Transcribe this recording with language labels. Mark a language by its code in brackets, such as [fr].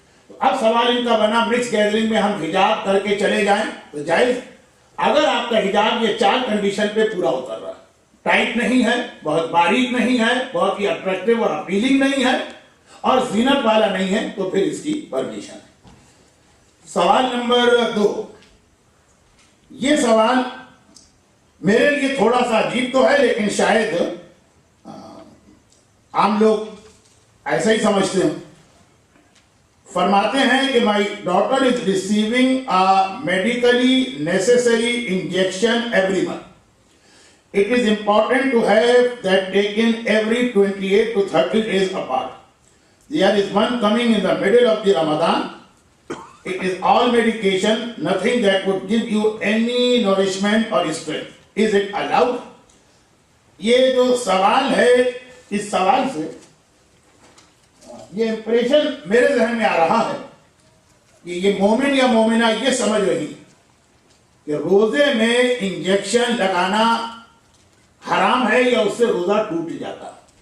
[ur] تو اب سوال ان کا بنا, مکس گیدرنگ میں ہم حجاب کر کے چلے جائیں تو جائز؟ اگر آپ کا حجاب یہ 4 کنڈیشن پہ پورا اتر رہا ہے, ٹائٹ نہیں ہے, بہت باریک نہیں ہے, بہت ہی اٹریکٹیو اور اپیلنگ نہیں ہے, اور زینت والا نہیں ہے, تو پھر اس کی پرمیشن ہے. سوال نمبر 2. یہ سوال میرے لیے تھوڑا سا عجیب تو ہے, لیکن شاید عام لوگ ایسا ہی سمجھتے ہیں. فرماتے ہیں کہ [en] my daughter is receiving a medically necessary injection every month. It is important to have that taken every 28 to 30 days apart. There is one coming in the middle of the Ramadan. It is all medication, nothing that would give you any nourishment or strength. Is it allowed? [ur] یہ جو سوال ہے, اس سوال سے یہ impression میرے ذہن میں آ رہا ہے کہ یہ مومن یا مومنہ یہ سمجھ رہی کہ روزے میں انجیکشن لگانا حرام ہے یا اس سے روزہ ٹوٹ جاتا ہے.